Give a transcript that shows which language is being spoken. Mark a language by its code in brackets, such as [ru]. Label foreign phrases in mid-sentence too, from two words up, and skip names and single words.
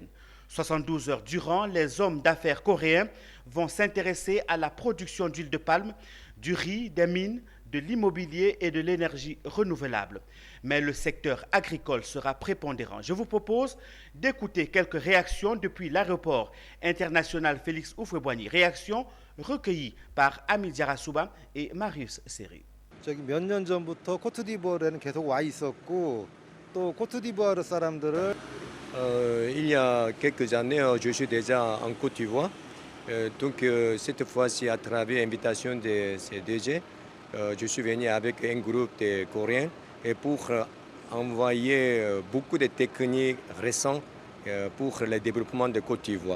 [fr] 72 heures durant, les hommes d'affaires coréens vont s'intéresser à la production d'huile de palme, du riz, des mines, de l'immobilier et de l'énergie renouvelable. Mais le secteur agricole sera prépondérant. Je vous propose d'écouter quelques réactions depuis l'aéroport international Félix Houphouët-Boigny. Réactions recueillies par Ami Diarra et Marius Seri. [ko] 몇 년 전부터 코트디부아르에는 계속 와 있었고 또 코트디부아르 사람들을 [fr] Il y a quelques années, je suis déjà en Côte d'Ivoire. Donc cette fois-ci, à travers l'invitation de CDG, je suis venu avec un groupe de Coréens et pour envoyer beaucoup de techniques récentes pour le développement de Côte d'Ivoire.